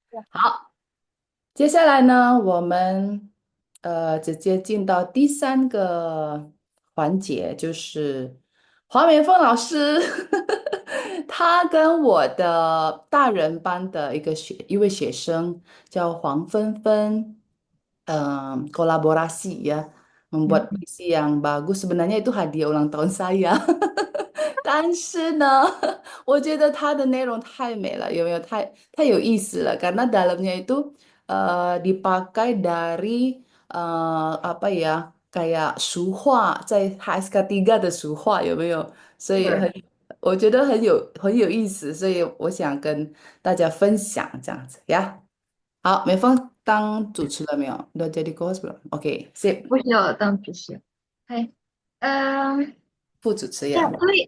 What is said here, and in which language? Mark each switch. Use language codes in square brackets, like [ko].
[zh] 好，接下来呢，我们直接进到第3个环节，就是黄元凤老师，他跟我的大人班的一位学生叫黄芬芬， [id] kolaborasi ya membuat 嗯， puisi yang bagus. Sebenarnya itu hadiah ulang tahun saya， [zh] 但是呢，我觉得它的内容太美了，有没有？太有意思了， [id] karena dalamnya itu dipakai dari apa ya kayak 俗话， [zh] 在 HSK 3的俗话有没有？所以对，我觉得很有意思，所以我想跟大家分享这样子呀。好，美凤当主持了没有？ [id] Udah jadi host belum? Oke, sip， [zh] 不需要当主持人。哎，嗯，副主持对啊，人。